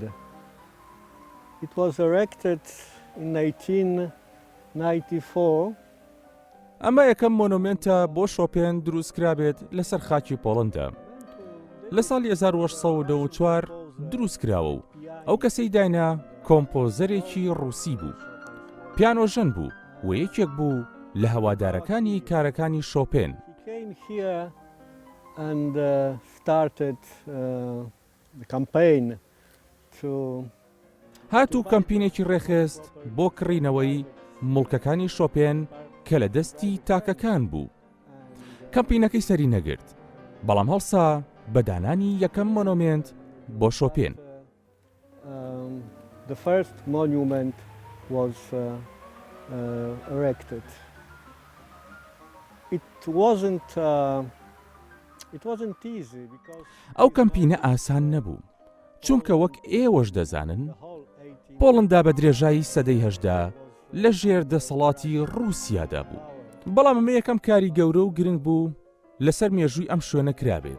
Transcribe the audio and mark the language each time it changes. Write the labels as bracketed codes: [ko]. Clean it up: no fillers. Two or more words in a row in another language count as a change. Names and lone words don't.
[en] It was erected in 1894. [ckb] ئەمە یەکەم مۆنومنتە بۆ شۆپێن دروستکرابێت لەسەر خاکی پۆڵەندا. لە ساڵی 1894 دروستکراوە و ئەو کەسەی داینا کۆمپۆزەرێکی ڕووسی بوو. پیانۆژەن بوو و یەکێک بوو لە هەوادارەکانی کارەکانی شۆپێن. [en] And started the campaign to [ckb] هاتوو کەمپینێکی ڕێخست بۆ کڕینەوەی مڵکەکانی شۆپێن کە لە دەستی تاکەکان بوو. کەمپینەکەی سەری نەگرت، بەڵام هەڵسا بەدانانی یەکەم مۆنومنت بۆ شۆپێن. [en] The first monument was erected. It wasn't easy because [ckb] ئەو کەمپینە ئاسان نەبوو، چونکە وەک ئێوەش دەزانن پۆڵندا بە درێژایی سەدەی هەژدا لە ژێر دەسەڵاتی ڕووسیادا بوو، بەڵام ئەمە یەکەم کاری گەورە و گرنگ بوو لەسەر مێژووی ئەم شوێنە کرابێت.